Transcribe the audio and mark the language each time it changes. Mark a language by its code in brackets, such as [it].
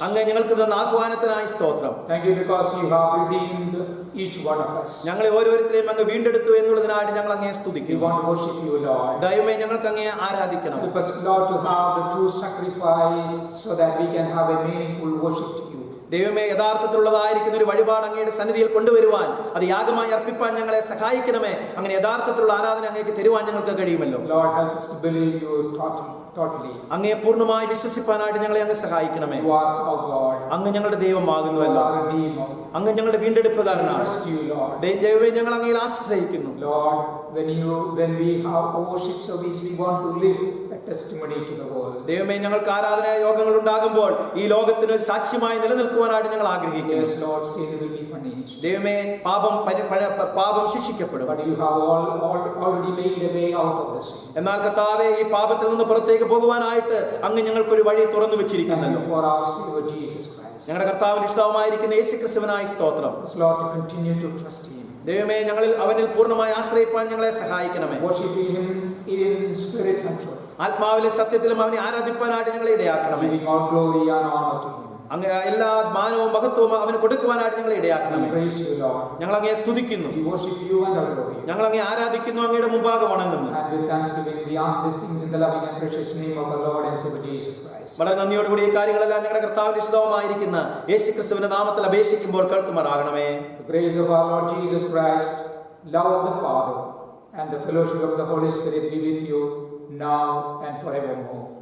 [ml] അങ്ങ് ഞങ്ങൾക്ക് തന്ന ആഹ്വാനത്തിനായി സ്തോത്രം. [en] Thank you because you have redeemed each one of us. [ml] ഞങ്ങളെ ഓരോരുത്തരെയും അങ്ങ് വീണ്ടെടുത്തു എന്നുള്ളതിനായിട്ട് ഞങ്ങൾ അങ്ങയെ [en] We [ml] സ്തുതിക്കുന്നു. [en] want to worship you, Lord. [ml] ദൈവമേ, ഞങ്ങൾക്ക് അങ്ങയെ ആരാധിക്കണം. [en] Help us, Lord, to have the true sacrifice so that we can have a meaningful worship to you. [ml] ദൈവമേ, യഥാർത്ഥത്തിലുള്ളതായിരിക്കുന്ന ഒരു വഴിപാട് അങ്ങയുടെ സന്നിധിയിൽ കൊണ്ടുവരുവാൻ, അത് യാഗമായി അർപ്പിപ്പാൻ ഞങ്ങളെ സഹായിക്കണമേ. അങ്ങനെ യഥാർത്ഥത്തിലുള്ള ആരാധന അങ്ങേക്ക് തരുവാൻ ഞങ്ങൾക്ക് കഴിയുമല്ലോ. [en] Lord, help us to believe you totally. [ml] അങ്ങയെ പൂർണ്ണമായി വിശ്വസിപ്പാനായിട്ട് ഞങ്ങളെ അങ്ങ് സഹായിക്കണമേ. [en] You are our God. [ml] അങ്ങ് ഞങ്ങളുടെ ദൈവമാകുന്നുവല്ലോ. [en] You are a Redeemer. [ml] അങ്ങ് ഞങ്ങളുടെ [en] We [ml] വീണ്ടെടുപ്പുകാരനാണ്. [en] trust you, Lord. [ml] ദൈവമേ, ഞങ്ങൾ അങ്ങയിൽ ആശ്രയിക്കുന്നു. [en] Lord, when we have a worship service, we want to live a testimony to the world. [ml] ദൈവമേ, ഞങ്ങൾക്ക് ആരാധനാ യോഗങ്ങൾ ഉണ്ടാകുമ്പോൾ ഈ ലോകത്തിന് ഒരു സാക്ഷ്യമായി നിലനിൽക്കുവാനായിട്ട് ഞങ്ങൾ ആഗ്രഹിക്കുന്നു. [en] Yes, Lord, sin will be punished. [ml] ദൈവമേ, പാപം ശിക്ഷിക്കപ്പെടും. [en] But you have already made a way out of the sin. [ml] എന്നാൽ കർത്താവേ, ഈ പാപത്തിൽ നിന്ന് പുറത്തേക്ക് പോകുവാനായിട്ട് അങ്ങ് ഞങ്ങൾക്കൊരു വഴി തുറന്നു [en] Thank [ml] വെച്ചിരിക്കുന്നല്ലോ. [en] you for our Savior Jesus Christ. [ml] ഞങ്ങളുടെ കർത്താവിന് ഇഷ്ടമായിരിക്കുന്ന യേശുക്രിസ്തുവിനായി സ്തോത്രം. [en] Yes, Lord, to continue to trust Him. [ml] ദൈവമേ, അവനിൽ പൂർണ്ണമായി ആശ്രയിപ്പാൻ ഞങ്ങളെ സഹായിക്കണമേ. [en] Worshiping Him in spirit and truth. [ml] ആത്മാവിലെ സത്യത്തിലും അവനെ ആരാധിപ്പാനായിട്ട് ഞങ്ങളെ ഇടയാക്കണമേ. [en] Giving all glory and honor to Him. [ml] അങ്ങ് എല്ലാ മാനവും മഹത്വവും അവന് കൊടുക്കുവാനായിട്ട് ഞങ്ങളെ [en] We [ml] ഇടയാക്കണമേ. [en] praise you, Lord. [ml] ഞങ്ങൾ അങ്ങയെ സ്തുതിക്കുന്നു. [en] We worship you and adore you. [ml] ഞങ്ങൾ അങ്ങയെ ആരാധിക്കുന്നു, അങ്ങയുടെ മുമ്പാകെ വണങ്ങുന്നു. [en] And with thanksgiving, we ask these things in the loving and precious name of our Lord and Savior Jesus Christ. [ml] വളരെ നന്ദിയോടുകൂടി ഈ കാര്യങ്ങളെല്ലാം ഞങ്ങളുടെ കർത്താവിന്റെ ഇഷ്ടവുമായിരിക്കുന്ന യേശുക്രിസ്തുവിന്റെ നാമത്തിൽ അപേക്ഷിക്കുമ്പോൾ കേൾക്കുമാറാകണമേ. [en] The grace of our Lord Jesus Christ, love of the Father, and the fellowship of the Holy Spirit be with you now and forevermore.